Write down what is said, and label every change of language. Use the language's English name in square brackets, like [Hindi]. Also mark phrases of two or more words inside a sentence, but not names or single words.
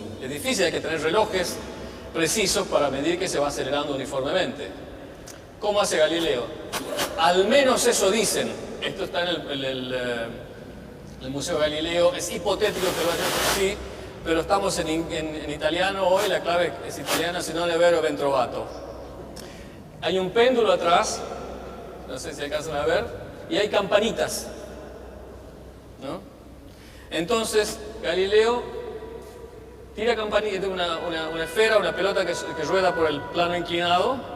[Spanish] Es difícil, hay que tener relojes precisos para medir que se va acelerando uniformemente. ¿Cómo hace Galileo? Al menos eso dicen. Esto está en el Museo Galileo. Es hipotético que lo hayan hecho así, pero estamos en italiano hoy, la clave es italiana, [Italian] si no è vero ben trovato. [Spanish] Hay un péndulo atrás, no sé si alcanzan a ver, y hay campanitas, ¿no? Entonces, Galileo tira campanita, una esfera, una pelota que rueda por el plano inclinado.